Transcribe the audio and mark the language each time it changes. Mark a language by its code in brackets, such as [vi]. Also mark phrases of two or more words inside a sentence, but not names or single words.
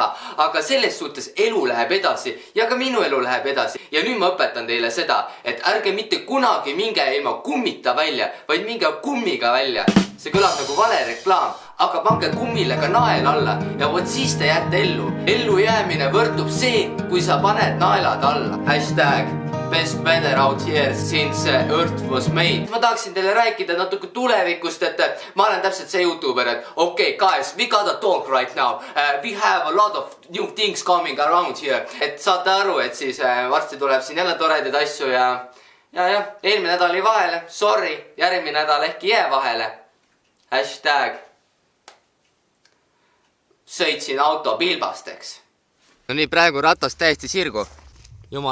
[et] Aga selles suhtes elu läheb edasi ja ka minu elu läheb edasi. Ja nüüd ma õpetan teile seda, et ärge mitte kunagi minge ilma kummita välja, vaid minge kummiga välja. See kõlab nagu vale reklaam, aga pange kummile ka nael alla ja vot siis te jääte ellu. Ellu jäämine võrdub see, kui sa paned naelad alla. [en] Hashtag best weather out here since earth was made. [et] Ma tahaksin teile rääkida natuke tulevikust, et ma olen täpselt see YouTuber, et [en] okay, guys, we gotta talk right now. We have a lot of new things coming around here. [et] Et saate aru, et siis varsti tuleb siin jälle toredaid asju ja eelmine nädal oli vahele. Sorry, järgmine nädal ehk jää vahele. Hashtag sõitsin auto pilbasteks. No nii, praegu ratas täiesti sirgu.